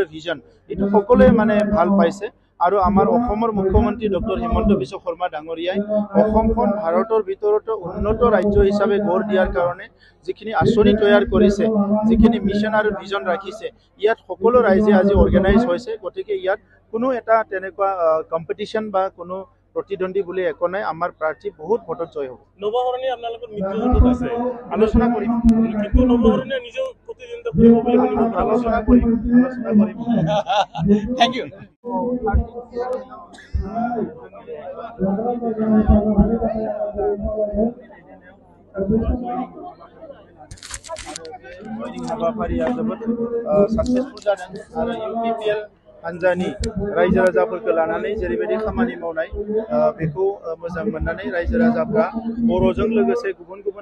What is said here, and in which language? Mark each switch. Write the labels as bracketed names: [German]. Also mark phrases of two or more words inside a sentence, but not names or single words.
[Assamese] ভিজন এইটো সকলোৱে মানে ভাল পাইছে আৰু আমাৰ অসমৰ মুখ্যমন্ত্ৰী ডক্টৰ হিমন্ত বিশ্ব শৰ্মা ডাঙৰীয়াই অসমখন ভাৰতৰ ভিতৰতো উন্নত ৰাজ্য হিচাপে গঢ় দিয়াৰ কাৰণে যিখিনি আঁচনি তৈয়াৰ কৰিছে যিখিনি মিছন আৰু ভিজন ৰাখিছে ইয়াত সকলো ৰাইজে আজি অৰ্গেনাইজ হৈছে গতিকে ইয়াত কোনো এটা তেনেকুৱা কম্পিটিশ্যন বা কোনো প্ৰতিদ্বন্দ্বী বুলি একো নাই আমাৰ প্ৰাৰ্থী বহুত ভোটত জয় হ'ব নৱহৰণী আপোনালোকৰ মিত্ৰজোঁটত আছে আলোচনা কৰিম কিন্তু নৱহৰণীয়ে নিজেও প্ৰতিদ্বন্দ্বিতা কৰিব বুলি আলোচনা কৰিম [English] thank you [Bodo] हाबाफारिया जोबोद साक्सेसफुल जादों आरो इउपिपिएल हान्जानि रायजो राजाफोरखौ लानानै जेरैबायदि खामानि मावनाय बेखौ मोजां मोननानै रायजो राजाफ्रा बर'जों लोगोसे गुबुन गुबुन